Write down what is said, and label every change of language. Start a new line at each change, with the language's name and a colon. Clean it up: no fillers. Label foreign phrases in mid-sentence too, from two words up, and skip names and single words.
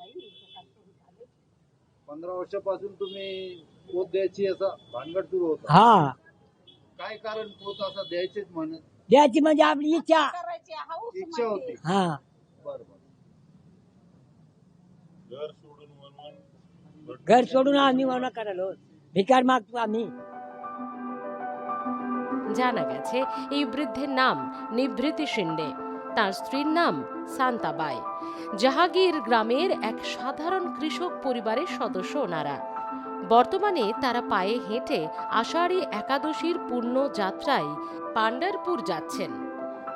Marathi: 15 वर्षापासून तुम्ही पोत द्यायची असं भानगड सुरू होता. हा, काय कारण पोत असं द्यायचीच म्हणत? द्यायची म्हणजे आपली इच्छा. करायची हौस इच्छा होती. हा, बरं. घर सोडून म्हणून घर सोडून आम्ही म्हणा करायला भिकार मागतो आम्ही।
Bangla: জানা গেছে এই বৃদ্ধের নাম নিভৃতি শিন্ডে, তার স্ত্রীর নাম শান্তাবাই। জাহাগীর গ্রামের এক সাধারণ কৃষক পরিবারের সদস্য ওনারা। বর্তমানে তারা পায়ে হেঁটে আষাঢ়ী একাদশীর পুণ্য যাত্রায় পান্ডারপুর যাচ্ছেন।